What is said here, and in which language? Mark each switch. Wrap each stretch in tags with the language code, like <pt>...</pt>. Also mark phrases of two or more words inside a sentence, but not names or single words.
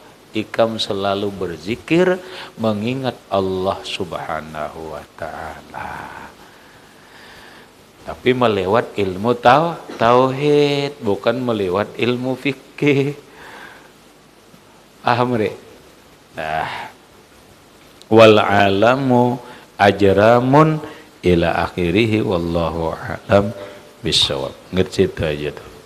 <id>Ikam selalu berzikir mengingat Allah Subhanahu wa taala. Tapi melewat ilmu tauhid, bukan melewat ilmu fikih. Paham deh? Nah,</id> <ar>والعالم أجرام إلى آخره والله أعلم بالصواب.</ar> <id>Ngerti itu aja tuh.</id>